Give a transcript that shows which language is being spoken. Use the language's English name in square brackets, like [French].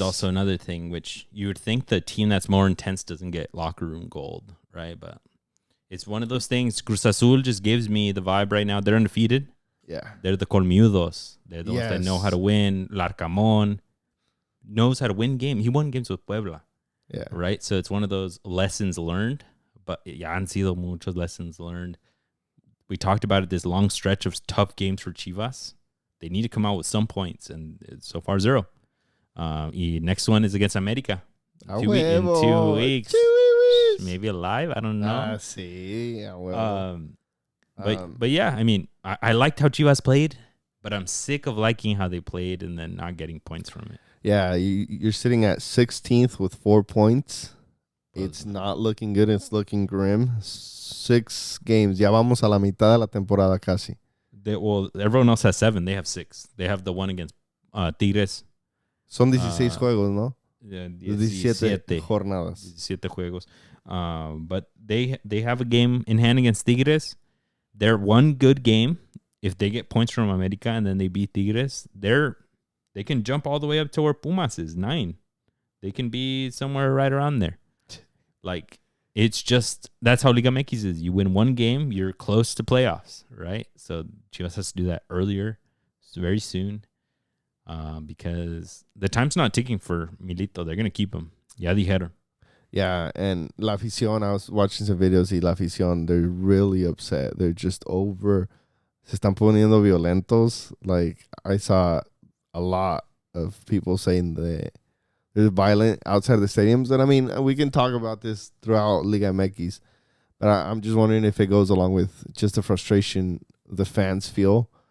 [English] also another thing, which you would think the team that's more intense doesn't get locker room gold, right? But it's one of those things. Cruz Azul just gives me the vibe right now. They're undefeated. Yeah. They're the colmilludos. They're those that know how to win. Larcamón knows how to win games. He won games with Puebla. Yeah. Right? So it's one of those lessons learned. [Spanish] But ya han sido muchos [English] lessons learned. We talked about it, this long stretch of tough games for Chivas. They need to come out with some points, and so far 0. Next one is against America. In 2 weeks. Maybe alive. I don't know. [Spanish] Sí. [English] But yeah, I mean, I liked how Chivas played, but I'm sick of liking how they played and then not getting points from it. Yeah, you're sitting at 16th with 4 points. It's not looking good. It's looking grim. 6 games. [Spanish] Ya vamos a la mitad de la temporada casi. [English] Everyone else has 7. They have 6. They have the one against Tigres. [Spanish] Son 16 juegos, ¿no? [English] Yeah, [Spanish] 17 jornadas. 17 juegos. [English] But they have a game in hand against Tigres. They're one good game. If they get points from America and then they beat Tigres, they can jump all the way up to where Pumas is, 9. They can be somewhere right around there. Like, It's just that's how Liga MX is. You win one game, you're close to playoffs, right? So Chivas has to do that earlier, very soon, because the time's not ticking for Milito. They're gonna keep him. [Spanish] Ya dijeron. [English] Yeah, and La Afición, I was watching some videos y La Afición, they're really upset. They're just over. [Spanish] Se están poniendo violentos. [English] Like, I saw a lot of people saying that they're violent outside the stadiums. And I mean, we can talk about this throughout Liga MX, but I'm just wondering if it goes along with just the frustration the fans feel.